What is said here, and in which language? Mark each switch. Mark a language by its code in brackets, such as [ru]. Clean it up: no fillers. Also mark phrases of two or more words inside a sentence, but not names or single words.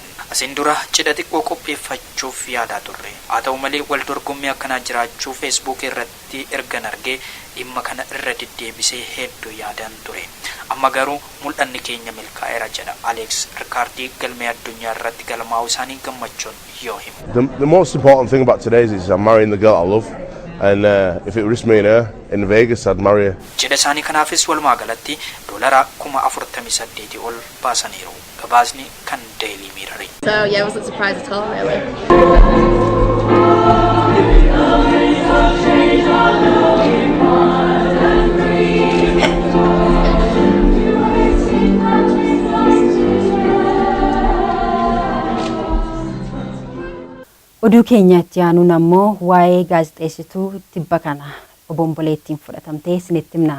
[om] Asiin dura cidha xiqqoo qopheeffachuuf yaadaa turre. Haa ta'u malee wal dorgommii akkanaa jiraachuu Facebook irratti ergan argee dhimma kana irra deddeebisee hedduu yaadaan ture. Amma garuu mul'anni keenya milkaa'eera jedha Aleeks rikaardii galmee addunyaa irratti galmaa'uu isaanii gammachuun yoo himu. [en] The most important thing about today is I'm marrying the girl I love. And if it was me and her in Vegas, I'd marry her. [om] Cidha isaanii kanaafis walumaa galatti dolara 48,000 ol baasaniiru. Gabaasni kan Daily Mirror. [en] So yeah, it wasn't a surprise at all, really. [om] Oduu keenyatti aanuun ammoo waa'ee gaazexeessituu tibba kana obomboleettiin fudhatamtee isinitti himna.